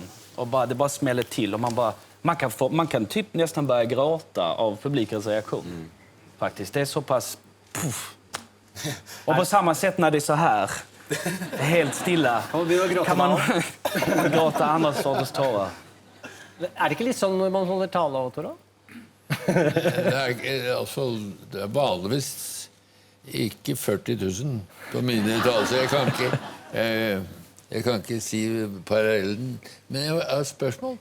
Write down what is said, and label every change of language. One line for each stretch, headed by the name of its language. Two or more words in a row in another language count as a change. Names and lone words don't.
Swedish: Och det bara smäller till. Och man kan typ nästan börja gråta av publikens reaktion. Faktiskt. Det är så pass... Puff. Och på samma sätt när det är så här, helt stilla, kan man gråta andra sorters tårar.
Norwegian: Er det ikke litt sånn når man holder tale, Tore? Det er vanligvis ikke 40 000 på mine uttalelser. Jeg kan ikke si parallellen. Men jeg har et spørsmål.